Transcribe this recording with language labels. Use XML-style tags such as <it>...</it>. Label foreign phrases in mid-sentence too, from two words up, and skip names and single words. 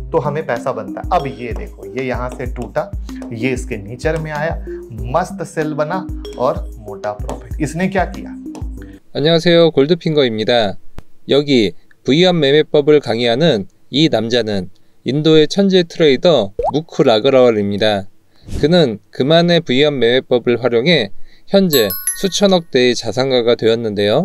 <hi>तो हमें पैसा बनता है। अब ये देखो, ये यहाँ से टूटा, ये इसके नीचे में आया, मस्त सेल बना और मोटा प्रॉफिट। इसने क्या किया?</hi> <ko>안녕하세요, 골드핑거입니다. 여기 V합 매매법을 강의하는 이 남자는 인도의 천재 트레이더 무크 라그라왈입니다. 그는 그만의 V합 매매법을 활용해 현재 수천억 대의 자산가가 되었는데요.</ko>